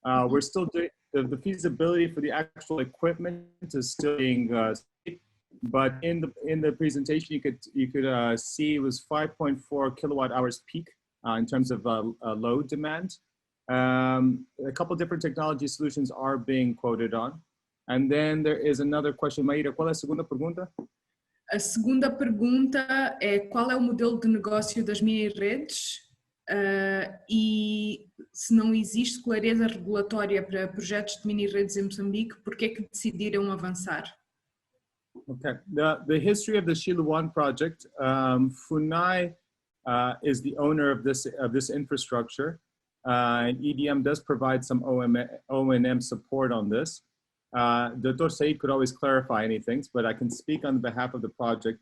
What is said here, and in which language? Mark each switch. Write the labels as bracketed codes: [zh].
[en] We're still doing the feasibility for the actual equipment is still being but in the presentation you could see it was 5.4 kilowatt hours peak in terms of load demand. A couple different technology solutions are being quoted on. And then there is another question. [pt] Maíra, qual é a segunda pergunta? A segunda pergunta é qual é o modelo de negócio das mini-redes e se não existe clareza regulatória para projetos de mini-redes em Moçambique, por que é que decidiram avançar? [en] Okay, the history of the Shilo 1 project, FUNAI is the owner of this infrastructure, and EDM does provide some O&M support on this. Dr. Said could always clarify anything, but I can speak on behalf of the project.